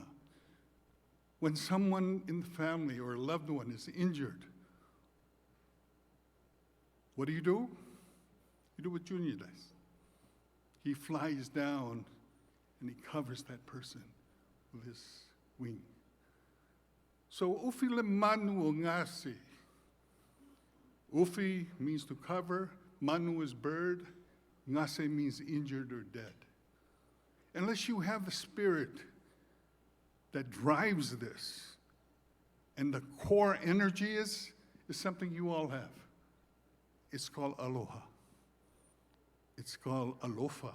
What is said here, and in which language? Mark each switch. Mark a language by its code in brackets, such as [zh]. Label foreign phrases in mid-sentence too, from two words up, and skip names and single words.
[en] When someone in the family or a loved one is injured, what do? You do what Junior does. He flies down and he covers that person with his wing. [sm] So ufi le manu o ngasi. [en] Ufi means to cover, manu is bird, ngase means injured or dead. Unless you have the spirit that drives this, and the core energy is something you all have. It's called aloha. It's called alofa.